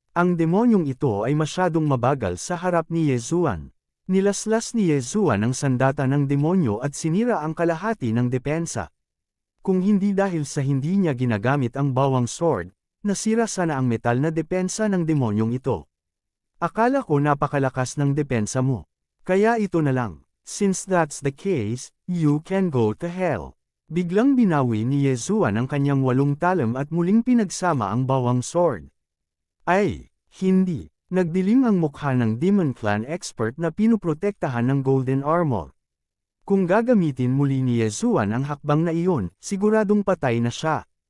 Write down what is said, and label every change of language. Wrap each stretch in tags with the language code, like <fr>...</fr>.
<tl>Ang demonyong ito ay masyadong mabagal sa harap ni Yezuan. Nilaslas ni Yezuan ang sandata ng demonyo at sinira ang kalahati ng depensa. Kung hindi dahil sa hindi niya ginagamit ang bawang sword, nasira sana ang metal na depensa ng demonyong ito. Akala ko napakalakas ng depensa mo. Kaya ito na lang.</tl> <en>Since that's the case, you can go to hell.</en> <tl>Biglang binawi ni Yezuan ang kanyang 8 talam at muling pinagsama ang bawang sword. Ay, hindi. Nagdilim ang mukha ng Demon Clan expert na pinuprotektahan ng Golden Armor. Kung gagamitin muli ni Yezuan ang hakbang na iyon, siguradong patay na siya.</tl>